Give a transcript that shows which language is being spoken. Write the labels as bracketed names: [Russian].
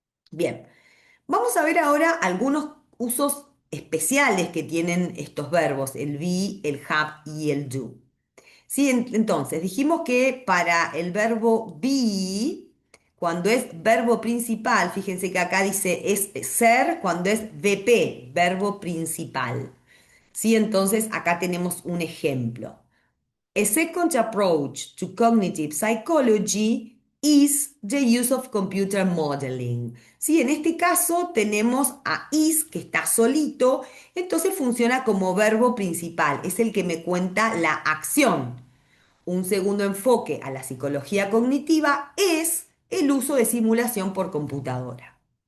[Spanish] Bien, vamos a ver ahora algunos usos especiales que tienen estos verbos, el be, el have y el do. Sí, entonces dijimos que para el verbo be, cuando es verbo principal, fíjense que acá dice es ser cuando es VP, verbo principal. Sí, entonces acá tenemos un ejemplo. [English] A second approach to cognitive psychology is the use of computer modeling. [Spanish] Sí, en este caso tenemos a is que está solito, entonces funciona como verbo principal, es el que me cuenta la acción. Un segundo enfoque a la psicología cognitiva es el uso de simulación por computadora.